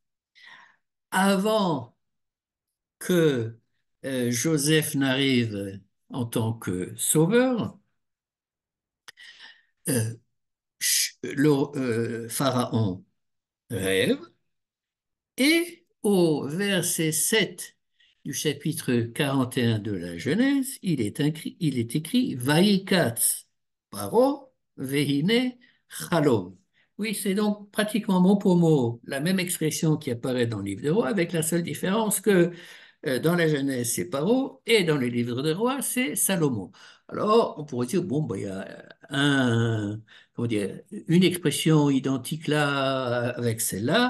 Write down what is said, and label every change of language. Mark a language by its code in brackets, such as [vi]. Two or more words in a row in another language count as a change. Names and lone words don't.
[fr] avant que Joseph n'arrive en tant que sauveur, euh, le Pharaon rêve et au verset 7 du chapitre 41 de la Genèse, il est écrit [he] וייקץ פרעה והנה חלום. [fr] Oui, c'est donc pratiquement mot pour mot la même expression qui apparaît dans le livre des rois, avec la seule différence que dans la Genèse, c'est Paro, et dans le livre des rois, c'est Salomon. Alors, on pourrait dire, bon, bah, il y a comment dire, une expression identique là avec celle-là.